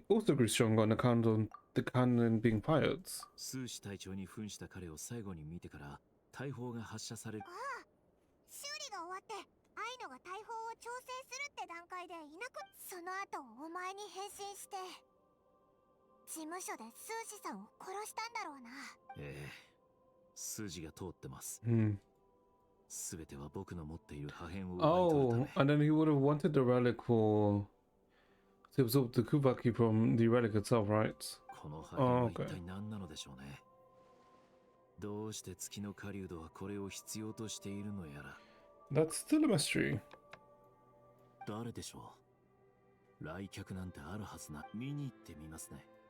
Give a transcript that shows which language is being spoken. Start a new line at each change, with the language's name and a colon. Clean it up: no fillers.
English: Reria also grew stronger on account of the cannon being fired.
Japanese: スーシ隊長に扮した彼を最後に見てから大砲が発射される。修理が終わってアイノが大砲を調整するって段階でいなく、その後お前に変身して事務所でスーシさんを殺したんだろうな。ええ、筋が通ってます。 Hmm. すべては僕の持っている破片を奪い取る
English: Oh, and then he would have wanted the relic to absorb the Kubaki from the relic itself, right?
Japanese: この破片は一体何なのでしょうね。どうして月の狩人はこれを必要としているのやら。
English: That's still a mystery.
Japanese: 誰でしょう。来客なんてあるはずな。見に行ってみますね。